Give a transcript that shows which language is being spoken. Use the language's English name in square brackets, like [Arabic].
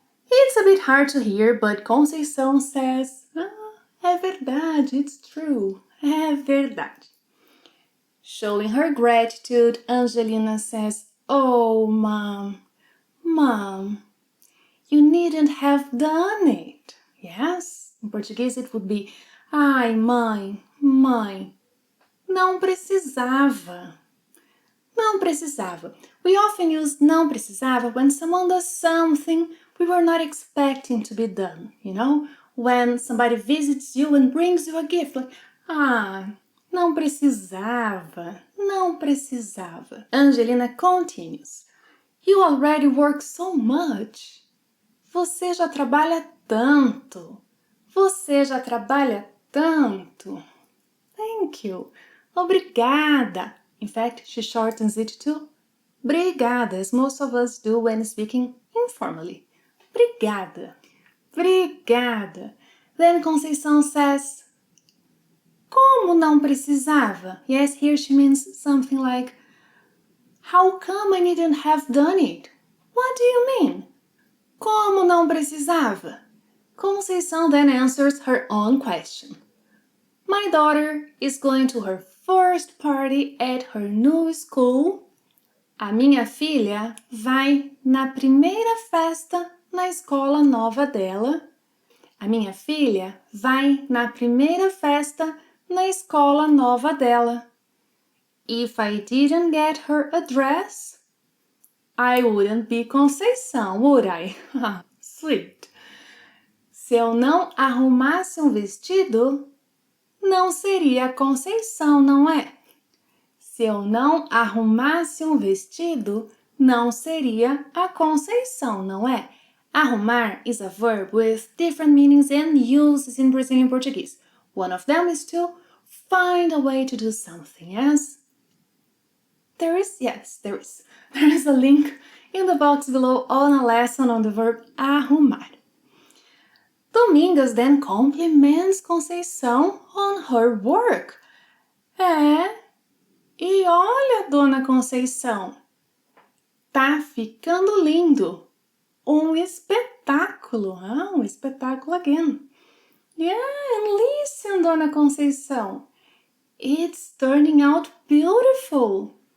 [English] It's a bit hard to hear, but Conceição says, [Portuguese] é verdade, [English] it's true, [Portuguese] é verdade. [English] Showing her gratitude, Angelina says, oh, Mom, you needn't have done it. Yes, in Portuguese it would be, [Portuguese] ai, mãe, não precisava. Não precisava. [English] We often use [Portuguese] não precisava [English] when someone does something we were not expecting to be done, you know? When somebody visits you and brings you a gift, like, [Portuguese] não precisava, não precisava. [English] Angelina continues. You already work so much. [Portuguese] Você já trabalha tanto. Você já trabalha tanto. [English] Thank you. [Portuguese] Obrigada. [English] In fact, she shortens it to brigada, as most of us do when speaking informally. [Portuguese] Brigada. Brigada. [English] Then Conceição says, [Portuguese] como não precisava? [English] Yes, here she means something like, how come I didn't have done it? What do you mean? [Portuguese] Como não precisava? [English] Conceição then answers her own question. My daughter is going to her first party at her new school. [Portuguese] A minha filha vai na primeira festa na escola nova dela. A minha filha vai na primeira festa na escola nova dela. [English] If I didn't get her a dress, I wouldn't be Conceição, would I? Sweet. [Portuguese] Se eu não arrumasse um vestido, não seria Conceição, não é? Se eu não arrumasse um vestido, não seria a Conceição, não é? [English] Arrumar is a verb with different meanings and uses in Brazilian Portuguese. One of them is to find a way to do something, yes? There is a link in the box below on a lesson on the verb arrumar. Domingas then compliments Conceição on her work. [Portuguese] E olha, Dona Conceição, tá ficando lindo. Um espetáculo, um espetáculo again. [English] Yeah, and listen, Dona Conceição, it's turning out beautiful.